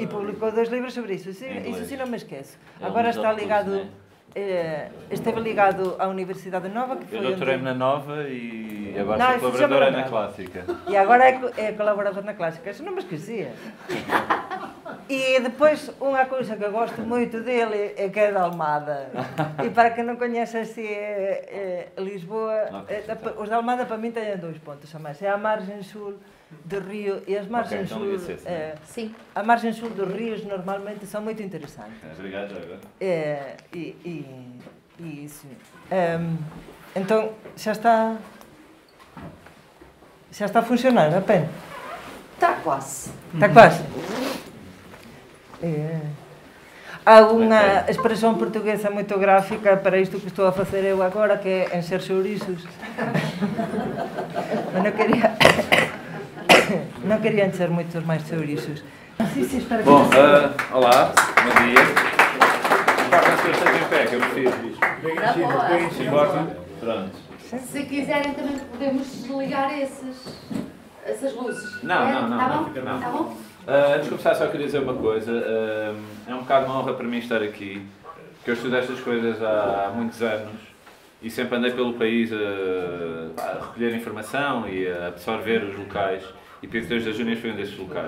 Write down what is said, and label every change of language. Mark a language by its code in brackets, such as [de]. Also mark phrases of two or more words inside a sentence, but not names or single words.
[pt] E publicou 2 livros sobre isso, sim, isso sim não me esqueço. Agora está ligado, esteve ligado à Universidade Nova, que foi. Eu doutorei-me na Nova e agora sou colaboradora na Clássica. E agora é colaborador na Clássica, isso não me esquecia. E depois, [gl] unha cousa que eu gosto moito dele é que é da Almada. E para quem non coñece así Lisboa, os da Almada para min teñen 2 pontos a máis. É a margen sul do río, e as margens sul, a margen sul dos ríos normalmente son moito interesantes. Obrigado, Joga. E iso. Entón, xa está a funcionar a pen? Está quase. Está quase? Há unha expresión portuguesa moito gráfica para isto que estou a facer eu agora, que é encher chouriços. Mas non quería encher moitos máis chouriços. [pt] Bom, olá, bom dia. Importa que eu esteja em pé, que eu prefiro. Se importa? Pronto. Se quiserem também podemos desligar essas luzes. Não. Tá bom? Antes de começar, só queria dizer uma coisa. É um bocado uma honra para mim estar aqui, porque eu estudo estas coisas há muitos anos e sempre andei pelo país a recolher informação e a absorver os locais, e Pinto das Júnias foi um desses locais.